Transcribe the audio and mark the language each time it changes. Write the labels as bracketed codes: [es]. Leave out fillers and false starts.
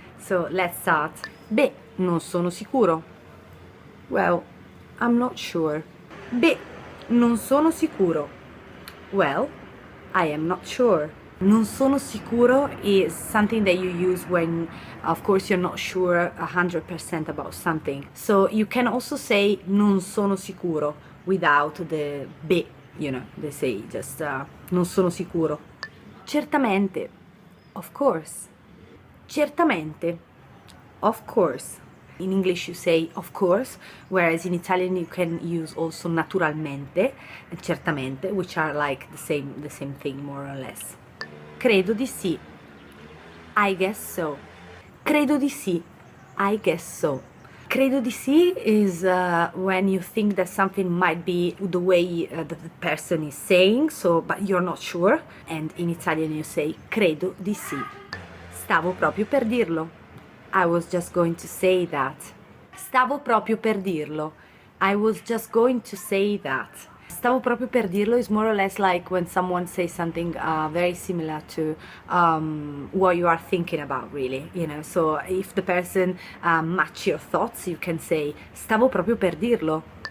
[en] So let's start. [it] Beh, non sono sicuro. [en] Well, I'm not sure. [it] Beh, non sono sicuro. [en] Well, I am not sure. [it] Non sono sicuro [en] is something that you use when, of course, you're not sure 100% about something. So you can also say [it] non sono sicuro [en] without the beh, they say just non sono sicuro. Certamente, of course. Certamente, of course. In English you say of course, whereas in Italian you can use also naturalmente and certamente, which are like the same thing more or less. [it] Credo di sì. [en] I guess so. Credo di sì. I guess so. [it] Credo di sì [en] is when you think that something might be the way that the person is saying, but you're not sure. And in Italian you say [it] credo di sì. Stavo proprio per dirlo. [en] I was just going to say that. [it] Stavo proprio per dirlo. [en] I was just going to say that. [it] Stavo proprio per dirlo [en] is more or less like when someone says something very similar to what you are thinking about, really. So if the person match your thoughts, you can say [it] stavo proprio per dirlo.